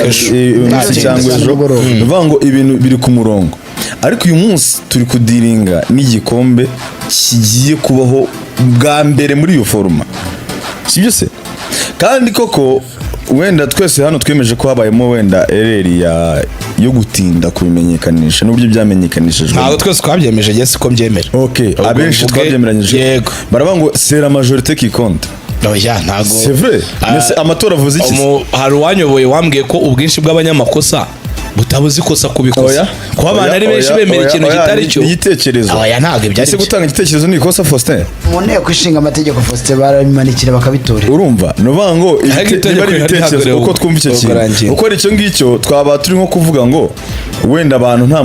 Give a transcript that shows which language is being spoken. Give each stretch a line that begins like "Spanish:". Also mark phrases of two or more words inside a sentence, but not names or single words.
Kinyarwanda: cyangwa ejo bivuga ngo ibintu biri ku murongo ariko uyu munsi turi kudiringa n'igikombe kigiye kubaho bwa mbere muri iyo foruma sibyo se kandi koko wenda twese hano twemeje ko habayemo wenda ereri yo gutinda kubimenyekanisha n'uburyo byamenyekanishijwe ntabwo twese twabyemeje yesi ko mbyemera abenshi twabyemeranyije baravuga ngo
French: c'est la majorité qui compte
Kinyarwanda: oya ntabwo
French: c'est vrai mais
Kinyarwanda: amatora avuze iki hari uwanyoboye wambwiye ko ubwinshi bw'abanyamakosa butabuze ikosa kubikosa kuba abantu ari benshi bemera ikintu kitari cyo igitekerezo oya ntabwo ibyo ari gutanga igitekerezo ni ikosa Faustin mu nteko ishinga amategeko Faustin barabimanikira bakabitorera urumva nuvuga ngo ibitekerezo uko twumva icyo kintu uko icyo ngicyo twaba turi nko kuvuga ngo wenda abantu nta